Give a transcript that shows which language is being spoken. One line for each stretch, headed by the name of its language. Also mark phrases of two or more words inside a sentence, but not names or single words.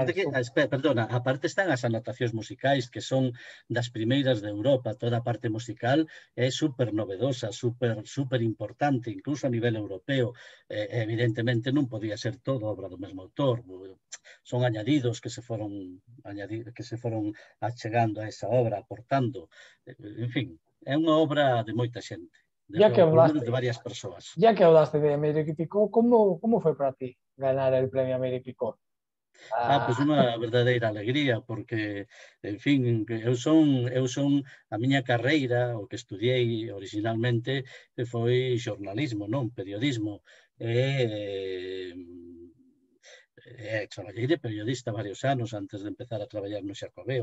Galician: Perdona, aparte están as anotacións musicais que son das primeiras de Europa, toda a parte musical é super novedosa, super importante, incluso a nivel europeo. Evidentemente non podía ser todo obra do mesmo autor, son añadidos que se foron achegando a esa obra, aportando, en fin, é unha obra de moita xente.
Spanish: Ya que hablaste
Galician: de varias persoas.
Spanish: Ya que hablaste de Aimeri Picot, ¿cómo fue para ti ganar el premio Aimeri Picot?
Galician: Pois unha verdadeira alegría, porque, en fin, eu son a miña carreira, o que estudiei originalmente foi xornalismo, non periodismo. Traballei de periodista varios anos antes de empezar a traballar no Xacobeo.